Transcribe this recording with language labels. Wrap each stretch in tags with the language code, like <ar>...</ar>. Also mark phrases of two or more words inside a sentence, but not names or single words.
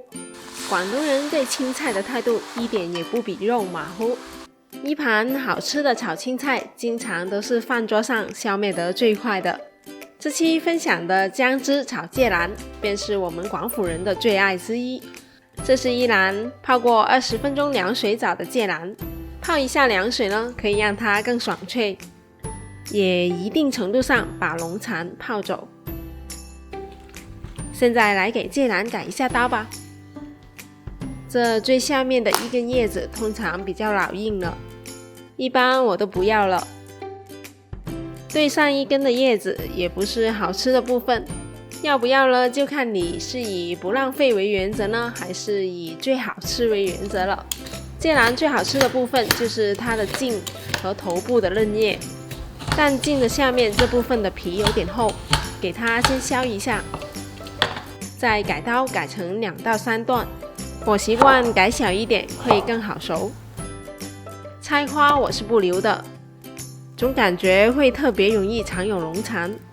<zh>廣東人對青菜的態度一點也不比肉馬虎。一盤好吃的炒青菜，經常都是飯桌上消滅得最快的。這期分享的薑汁炒芥蘭，便是我們廣府人的最愛之一。這是一籃泡過20分鐘涼水澡的芥蘭，泡一下涼水呢，可以讓它更爽脆，也一定程度上把龍蠶泡走。現在來給芥蘭改一下刀吧。這最下面的一根葉子通常比較老硬了，一般我都不要了。對上一根的葉子也不是好吃的部分，要不要呢，就看你是以不浪費為原則呢，還是以最好吃為原則了。芥蘭最好吃的部分就是它的莖和頭部的嫩葉，但莖的下面這部分的皮有點厚，給它先削一下，再改刀改成2到3段，我習慣改小一點會更好熟。菜花我是不留的，總感覺會特別容易藏有龍蠶。</zh>